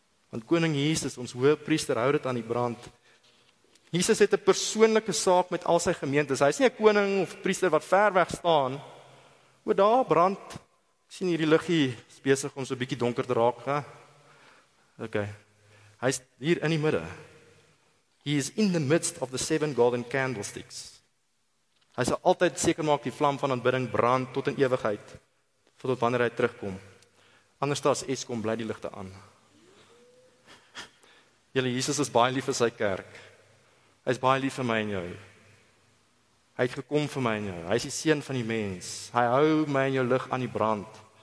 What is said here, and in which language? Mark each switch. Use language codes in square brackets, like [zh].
[af] Want koning Jesus, ons hoëpriester, hou dit aan die brand. Jesus het 'n persoonlike saak met al sy gemeentes. Hy is nie 'n koning of priester wat ver weg staan. O, daar brand. Ek sien hierdie liggie is besig om so 'n bietjie donker te raak, hè? Okay. Hy is hier in die midde. [en] He is in the midst of the 7 golden candlesticks. [af] Hy sal altyd seker maak die vlam van aanbidding brand tot in ewigheid, tot wanneer hy terugkom. Anders as Eskom bly die ligte aan. Julle, Jesus is baie lief vir sy kerk. Hy is baie lief vir my en jou. Hy het gekom vir my en jou. Hy is die seun van die mens. Hy hou my en jou lig aan die brand.